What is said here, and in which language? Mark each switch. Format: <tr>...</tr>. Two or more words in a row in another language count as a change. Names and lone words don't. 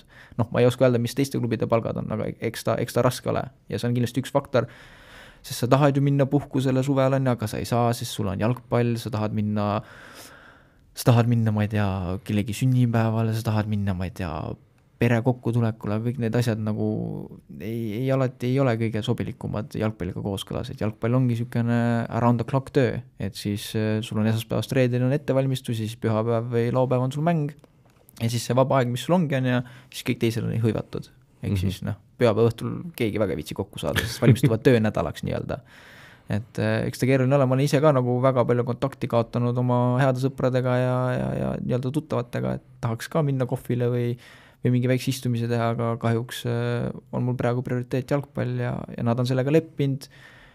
<et>Ma ei oska öelda, mis teiste klubide palgad on, aga eks ta raske ole ja see on kindlasti üks faktor, sest sa tahad ju minna puhkusele suvel on, aga sa ei saa, sest sul on jalgpall, sa tahad minna, ma ei tea, kellegi sünnipäevale, sa tahad minna, ma ei tea, pere kokkutulekule, kõik need asjad nagu ei ole kõige sobilikumad jalgpalliga kooskõlas, et jalgpall ongi niisugune</et> <en>around the clock</en> <et>töö, et siis sul on esmaspäevast reedel on ettevalmistus, siis pühapäev või laupäev on sul mäng ja siis see vaba aeg, mis sul ongi on ja siis kõik teised on hõivatud, ehk siis pühapäeva õhtul keegi väga viitsi kokku saada, siis valmistuvad töönädalaks nii-öelda. Et eks ta keeruline ole, ma olen ise ka nagu väga palju kontakti kaotanud oma heade sõpradega ja nii-öelda tuttavatega, et tahaks ka minna kohvile või mingi väikse istumise teha, aga kahjuks on mul praegu prioriteet jalgpall ja nad on sellega leppinud</et>